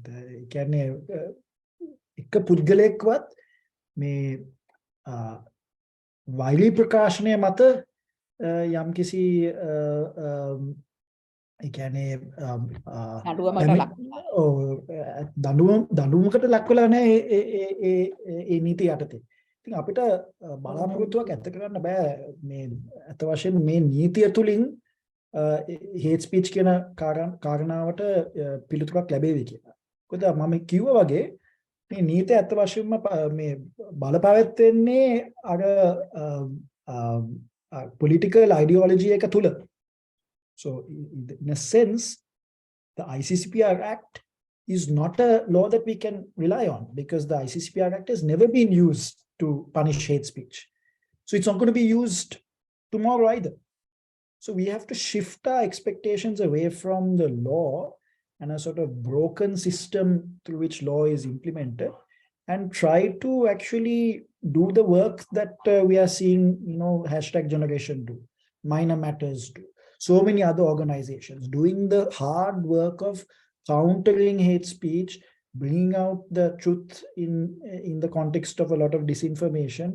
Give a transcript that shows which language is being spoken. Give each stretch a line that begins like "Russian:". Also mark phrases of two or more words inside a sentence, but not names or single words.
Sinhala: ඒ කියන්නේ එක පුද්ගලයෙක්වත් මේ වෛරී ප්‍රකාශනය මත යම්කිසි ඒ කියන්නේ දඬුවමකට ලක් වෙලා නැහැ ඒ නීති යටතේ. ඉතින් අපිට බලාපොරොත්තුවක් ඇත්ත කරන්න බෑ මේ අත වශයෙන් මේ නීතිය තුලින්
English: hate speech
Sinhala: කියන කාරණාවට පිළිතුරක් ලැබෙවි කියලා. මොකද මම කිව්වා වගේ මේ නීතිය අත් වශයෙන්ම මේ බලපෑවෙන්නේ අර
English: political ideology
Sinhala: එක තුල.
English: So in a sense the ICCPR Act is not a law that we can rely on, because the ICCPR Act has never been used to punish hate speech. So it's not going to be used tomorrow either. So we have to shift our expectations away from the law and a sort of broken system through which law is implemented, and try to actually do the work that we are seeing, #generation do, Minor Matters do, so many other organizations doing the hard work of countering hate speech, bringing out the truth in the context of a lot of disinformation.